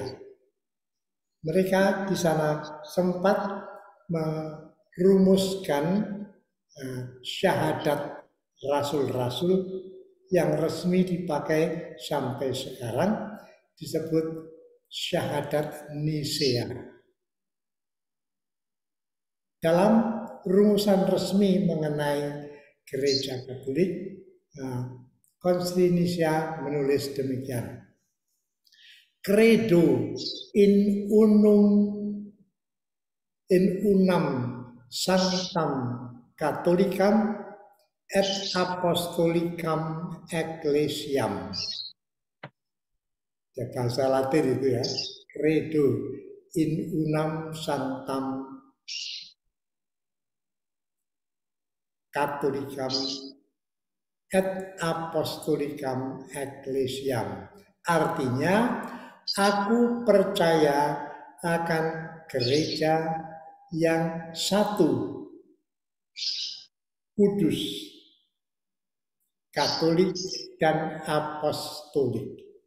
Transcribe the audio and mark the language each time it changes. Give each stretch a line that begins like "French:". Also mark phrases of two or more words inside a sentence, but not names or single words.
Indonesian: Mereka di sana sempat merumuskan syahadat rasul-rasul yang resmi dipakai sampai sekarang, disebut syahadat Nisea. Dalam rumusan resmi mengenai Gereja Katolik, Konsili Nisea menulis demikian:
Latin: Credo in unam sanctam Catholicam et apostolicam ecclesiam.
Indonesian: Ya, bahasa Latin itu ya.
Latin: Credo in unam sanctam Catholicam et apostolicam ecclesiam.
Indonesian: Artinya, aku percaya akan gereja yang satu, kudus, Katolik dan apostolik.